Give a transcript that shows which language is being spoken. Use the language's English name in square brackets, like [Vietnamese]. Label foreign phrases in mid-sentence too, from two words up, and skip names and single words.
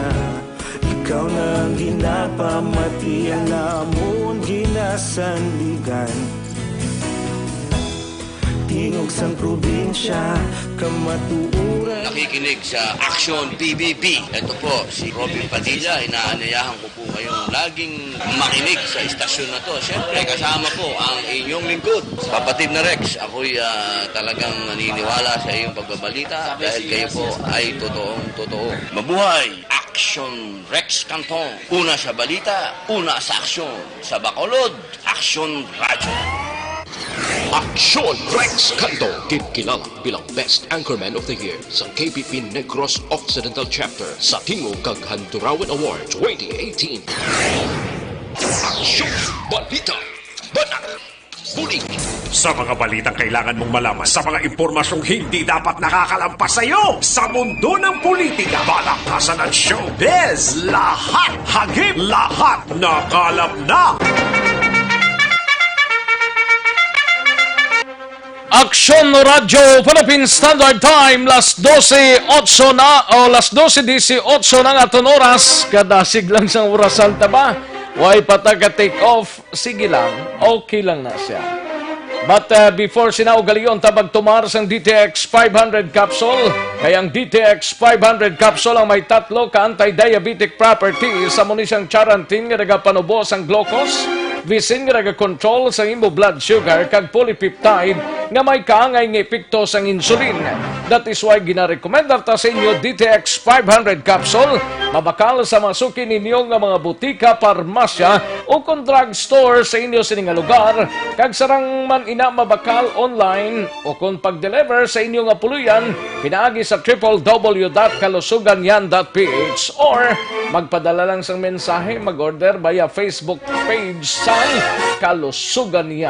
[Hiligaynon] Ikaw na ginapamatian namon ginasandigan. Tingog sang probinsya, kamatuuran. [Filipino] Nakikinig sa Action PBB. Ito po, si Robin Padilla. Inaanayahan ko po kayong laging makinig sa istasyon na to. Siyempre, kasama po ang inyong lingkod. Kapatid na Rex, ako'y talagang naniniwala sa iyong pagbabalita dahil kayo po ay totoong-totoo. Mabuhay! Action Rex Canton. Una sa balita, una sa aksyon. Sa Bacolod, Action Radio. Aksyon Rex Canto, kilala bilang Best Anchorman of the Year sa KPP Negros Occidental Chapter sa Tingog kag Handurawan Award 2018. Aksyon Balita Banat Bulig. Sa mga balitang kailangan mong malaman, sa mga impormasyong hindi dapat nakakalampas sa iyo, sa mundo ng politika, balakasan ng showbiz, lahat, hagip, lahat, nakalap na! [Hiligaynon] Aksyon Radio Philippine Standard Time, las 12:08 na o las 12:18 na nga aton oras. Kadasig lang sang orasan ta ba? Why pataga take off? Sige lang, okay lang na siya. But before sinaugaliyon tabag tumar sang DTX 500 capsule, kayang DTX 500 capsule ang may tatlo ka [English] anti-diabetic properties [Hiligaynon] sa munisang charantin nga nagapanubos ang glucose, visin nga nagakontrol sa imo [English] blood sugar [Hiligaynon] kag polypeptide nga may kaangay nga epekto sang insulin. [English] That is why [Hiligaynon] ginarekomendar ta sa inyo DTX 500 capsule. Mabakal sa masuki ninyo nga mga butika, parmasya o kung drugstore sa inyo sining lugar, kag sarang man ina mabakal online o kung pag-deliver sa inyo nga puluyan, pinaagi sa www.kalusuganyan.ph or magpadala lang sang mensahe, [English] mag-order via Facebook page [Hiligaynon] sang Kalusugan Yan.